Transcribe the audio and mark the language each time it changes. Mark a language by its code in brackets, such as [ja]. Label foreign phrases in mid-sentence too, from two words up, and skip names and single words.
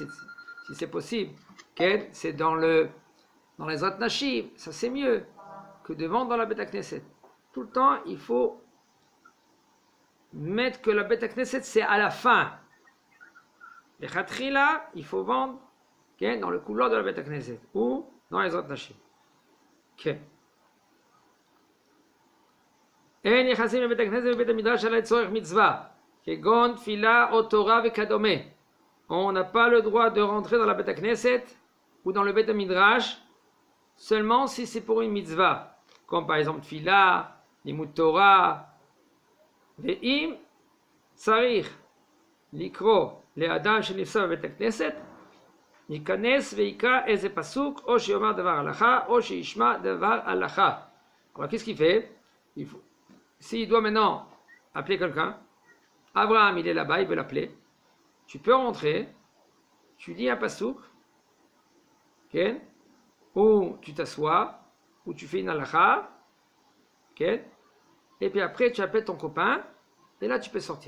[fr] Si c'est possible, c'est dans les [he] עזרת נשים, [fr] ça c'est mieux que de vendre dans la [he] בית הכנסת. [fr] Tout le temps, il faut mettre que la [he] בית הכנסת, [fr] c'est à la fin. Les Khatrila, il faut vendre dans le couloir de la [he] בית הכנסת [fr] ou dans les [he] עזרת נשים. אין נכנסים לבית הכנסת ובית המדרש אלא לצורך מצווה, כגון תפילה או תורה וכדומה. [fr] On n'a pas le droit de rentrer dans la [he] בית הכנסת [fr] ou dans le [he] בית המדרש [fr] seulement si c'est pour une mitzvah, comme par exemple [he] תפילה, לימוד תורה, ואם צריך לקרוא לאדם שנפסע בבית הכנסת, ייכנס ויקרא איזה פסוק, או שיאמר דבר הלכה, או שישמע דבר הלכה. [fr] Alors qu'est-ce qu'il fait? S'il doit maintenant appeler quelqu'un, Abraham il est là-bas, il veut l'appeler, tu peux rentrer, tu dis un pasouk, okay, ou tu t'assois, ou tu fais une halakha, okay, et puis après tu appelles ton copain, et là tu peux sortir.